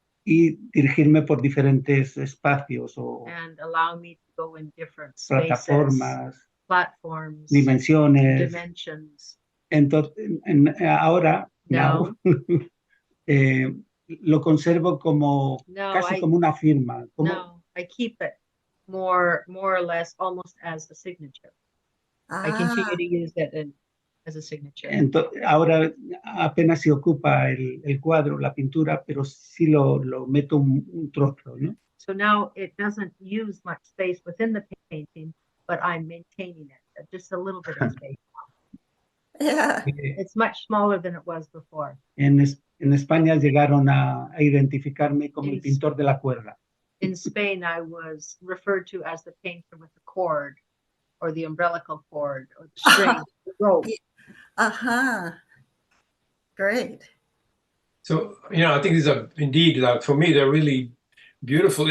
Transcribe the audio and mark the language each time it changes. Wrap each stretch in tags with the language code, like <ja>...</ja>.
<es>y dirigirme por diferentes espacios o</es> <en>and allow me to go in different spaces,</en> <es>plataformas,</es> <en>platforms,</en> <es>dimensiones.</es> <en>dimensions.</en> <es>Entonces, ahora,</es> <en>Now.</en> <es>lo conservo como</es> <en>No,</en> <es>casi como una firma.</es> <en>No, I keep it more or less almost as a signature. I continue to use it as a signature.</en> <es>Ahora apenas se ocupa el cuadro, la pintura, pero sí lo meto un trozo, ¿no?</es> <en>So now it doesn't use much space within the painting, but I'm maintaining it, just a little bit of space. Yeah. It's much smaller than it was before.</en> <es>En España llegaron a identificarme como el</es> <en>Yes.</en> <es>pintor de la cuerda.</es> <en>In Spain, I was referred to as the painter with the cord, or the umbilical cord, or the string, the rope. Great. So, I think these are indeed, for me, they're really beautiful.</en>